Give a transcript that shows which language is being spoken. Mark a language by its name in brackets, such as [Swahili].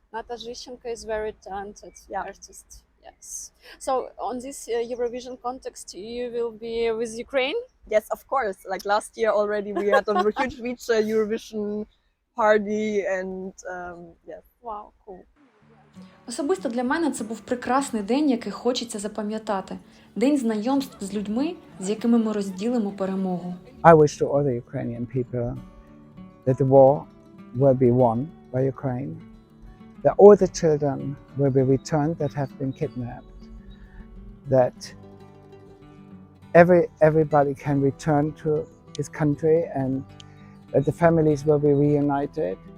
[English] Nata Zhishenko is very talented Yeah. artist. Yes. So on this Eurovision context, you will be with Ukraine? Yes, of course. Like last year already, we had a huge Vitsche Eurovision party, and yes. Wow, cool. [Ukrainian] Особисто для мене це був прекрасний день, який хочеться запам'ятати. День знайомств з людьми, з якими ми розділимо перемогу. [English] I wish to all the Ukrainian people that the war will be won by Ukraine, that all the children will be returned that have been kidnapped, that everybody can return to his country and that the families will be reunited.